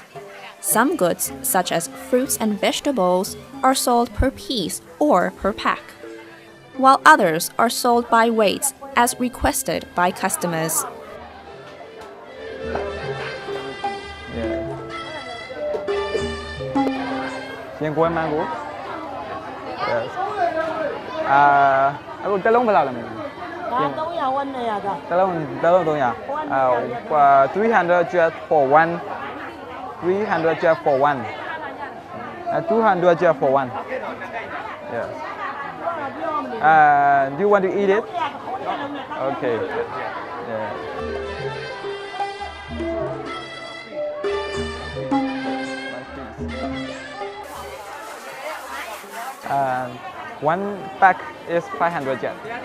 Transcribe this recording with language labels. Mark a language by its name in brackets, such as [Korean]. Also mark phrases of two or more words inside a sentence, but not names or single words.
[English] Some goods, such as fruits and vegetables, are sold per piece or per pack, while others are sold by weight as requested by customers. Mango. [Burmese] အခုတစ်လုံးဘယ်လောက်လဲမသိဘူး ဒါ300ဝန်းနေရတာ [English] တစ်လုံး300 300 just for one 300 just for one 200 just for one yes do you want to eat it okay yeah one pack is 500 jet.